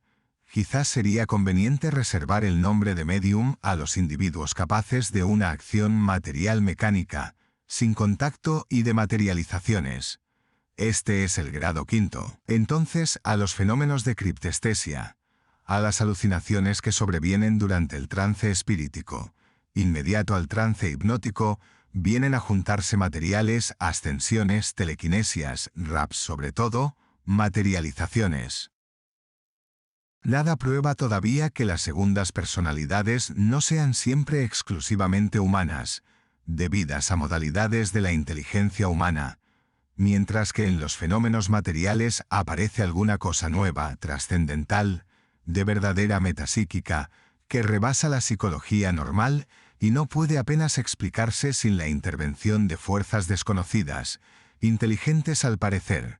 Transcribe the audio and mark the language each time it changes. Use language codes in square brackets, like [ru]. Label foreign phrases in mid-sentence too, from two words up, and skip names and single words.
[es] Quizás sería conveniente reservar el nombre de medium a los individuos capaces de una acción material mecánica, sin contacto y de materializaciones. Este es el grado quinto. Entonces, a los fenómenos de criptestesia, a las alucinaciones que sobrevienen durante el trance espirítico, inmediato al trance hipnótico, vienen a juntarse materiales, ascensiones, telequinesias, raps sobre todo, materializaciones. Nada prueba todavía que las segundas personalidades no sean siempre exclusivamente humanas, debidas a modalidades de la inteligencia humana, mientras que en los fenómenos materiales aparece alguna cosa nueva, trascendental, de verdadera metapsíquica, que rebasa la psicología normal y no puede apenas explicarse sin la intervención de fuerzas desconocidas, inteligentes al parecer.